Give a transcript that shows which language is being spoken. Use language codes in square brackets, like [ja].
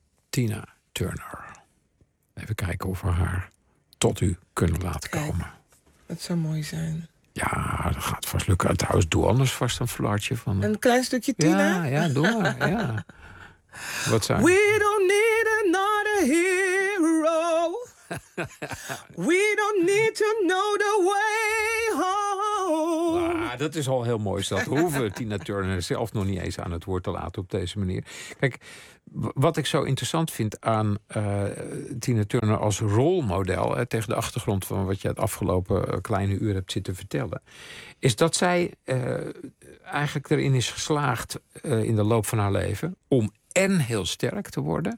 [nl] Tina Turner. Even kijken of we haar tot u kunnen laten komen. Dat zou mooi zijn. Ja, dat gaat vast lukken. Trouwens, doe anders vast een flartje van. Een klein stukje Tina? Ja, doe maar. Ja. Wat zijn? [en] We don't need another hero. We don't need to know the way home. [nl] Ja, dat is al heel mooi. Dat hoeven Tina Turner zelf nog niet eens aan het woord te laten op deze manier. Kijk, wat ik zo interessant vind aan Tina Turner als rolmodel, tegen de achtergrond van wat je het afgelopen kleine uur hebt zitten vertellen, is dat zij eigenlijk erin is geslaagd in de loop van haar leven om én heel sterk te worden.